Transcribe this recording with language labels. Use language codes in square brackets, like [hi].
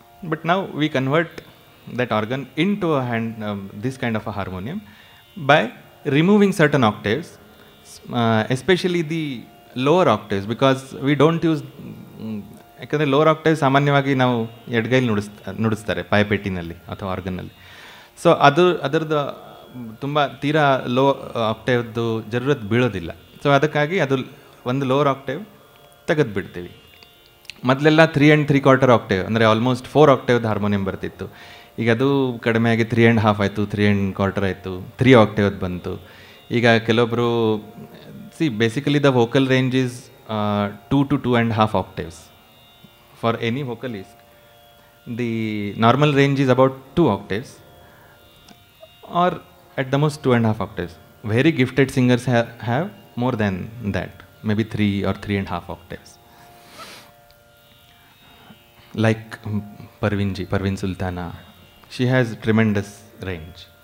[en] But now we convert that organ into this kind of a harmonium by removing certain octaves, especially the lower octaves, because we don't use, [kn] ಯಾಕಂದರೆ lower octave ಸಾಮಾನ್ಯವಾಗಿ ನಾವು ಎಡಗೈಲಿ ನುಡಿಸ್ತಾರೆ ಪಾಯಪೆಟ್ಟಿನಲ್ಲಿ ಅಥವಾ ಆರ್ಗನ್ನಲ್ಲಿ. So ಅದರದ್ದು ತುಂಬ ತೀರಾ low ಆಕ್ಟೇವ್ದು ಜರೂರತ್ ಬೀಳೋದಿಲ್ಲ. So ಅದಕ್ಕಾಗಿ ಅದು ಒಂದು ಲೋವರ್ ಆಕ್ಟೇವ್ ತೆಗೆದು ಬಿಡ್ತೀವಿ. ಮೊದಲೆಲ್ಲ 3 3/4 ಆಕ್ಟೇವ್ ಅಂದರೆ ಆಲ್ಮೋಸ್ಟ್ 4 octave ಹಾರ್ಮೋನಿಯಂ ಬರ್ತಿತ್ತು. ಈಗ ಅದು ಕಡಿಮೆ ಆಗಿ 3 1/2 ಆಯಿತು, 3 1/4 ಆಯಿತು, 3 octave ಬಂತು. ಈಗ ಕೆಲವೊಬ್ಬರು [en] Basically the vocal range is 2 to 2.5 octaves for any vocalist. The normal range is about 2 octaves or at the most 2.5 octaves. Very gifted singers have more than that, maybe 3 or 3.5 octaves. Like Parveen Sultana, she has tremendous range.